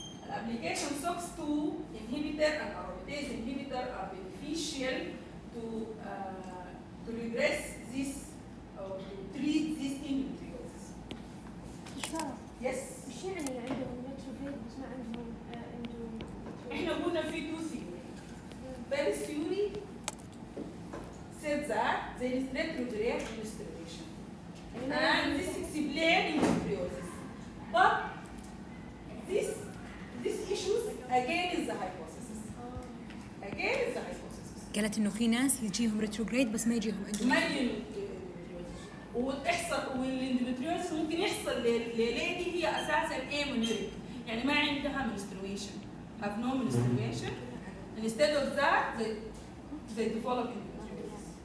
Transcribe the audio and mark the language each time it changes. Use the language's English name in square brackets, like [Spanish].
[English] Application SOX2 inhibitor and aromatase inhibitor are beneficial to regress this or to treat this endometriosis. Yes. [Arabic] ايش يعني عندهم retrograde بس ما عندهم احنا قلنا في [English] two theory. First theory said that there is retrograde menstruation. And this explains endometriosis. But this issues again is the hypothesis. Again is the hypothesis. [Arabic] قالت انه في ناس يجيهم ريتروجريد بس ما يجيهم ما اندوميتريوز. يجي وتحصل والاندوميتريوزس ممكن يحصل لليدي هي اساسا امونيريك يعني ما عندها [English] menstruation have no menstruation instead of that they develop endometriosis.